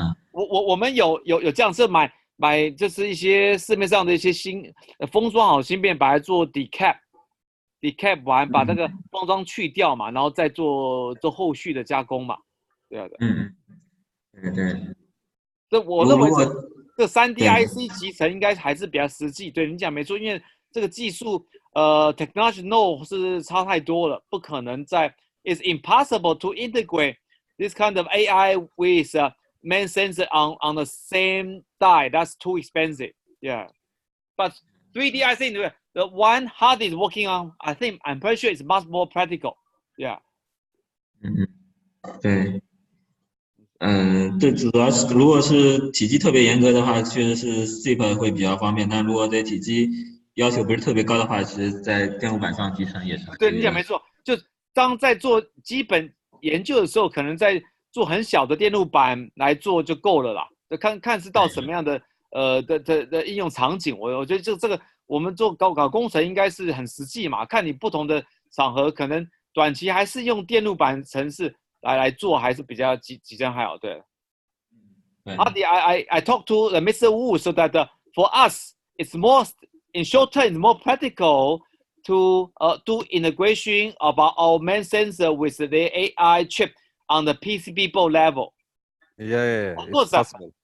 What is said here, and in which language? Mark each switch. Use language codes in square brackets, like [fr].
[zh] 我们有这样子买就是一些市面上的一些封装好芯片，把它做 decap 完，把那个封装去掉嘛，然后再做后续的加工嘛，对啊。对。这我认为这 3D IC 集成应该还是比较实际。对你讲没错，因为这个技术 [en] technology node [zh] 是差太多了，不可能 [en] it's impossible to integrate this kind of AI with MEMS sensor on the same die. That's too expensive. Yeah. But 3D IC, the one Hardy is working on, I'm pretty sure it's much more practical. Yeah. [zh] 对。对，主要是如果是体积特别严格的话，确实是 SIP 会比较方便。但如果对体积要求不是特别高的话，其实在电路板上集成也是可以的。对，你讲没错。就当在做基本研究的时候，可能在做很小的电路板来做就够了啦。看是到什么样的的应用场景。我觉得这个我们搞工程应该是很实际嘛。看你不同的场合，可能短期还是用电路板程式来做，还是比较集成还好。 [en] 对。I talked to Mr. Wu so that for us it's more in short term it's more practical to do integration of our MEMS sensor with the AI chip on the PCB board level. Yeah. Of course, it's possible.